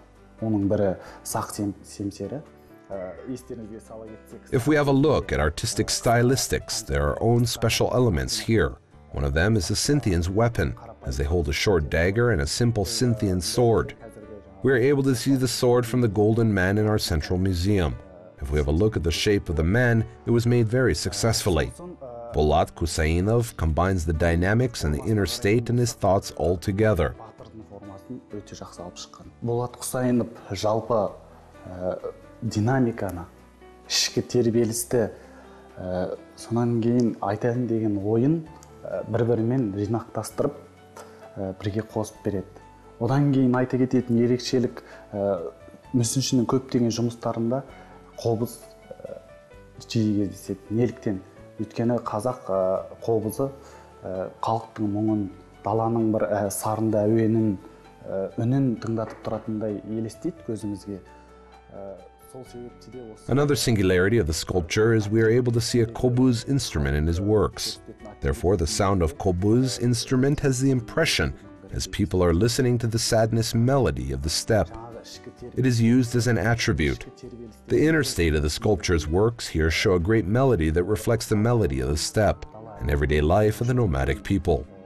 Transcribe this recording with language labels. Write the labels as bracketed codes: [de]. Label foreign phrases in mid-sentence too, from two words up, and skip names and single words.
[kk] Оның бірі сақ семсері. Естеріңізге сала кетсек. [en] If we have a look at artistic stylistics, there are own special elements here. One of them is the Scythian's weapon, as they hold a short dagger and a simple Scythian sword. We are able to see the sword from the Golden Man in our central museum. If we have a look at the shape of the man, it was made very successfully. Bolat Kusayinov combines the dynamics and the inner state and his thoughts all together. [kk] Bolat Kusayinov жалпы динамиканы, ішкі тербелісті, сонан кейін айтайын деген ойын бір-бірімен жинақтастырып, бірге қосып береді. Одан кейін айта кететін ерекшелік мүсіншінің көптеген жұмыстарында қобыз жиі кездеседі. Неліктен? Өйткені қазақ қобызы халықтың мұңын, даланың бір сарында әуенін, үнін тыңдатып тұратындай елестейді көзімізге. [en] Another singularity of the sculpture is we are able to see a kobuz instrument in his works. Therefore, the sound of kobuz instrument has the impression as people are listening to the sadness melody of the steppe. It is used as an attribute. The inner state of the sculpture's works here show a great melody that reflects the melody of the steppe and everyday life of the nomadic people.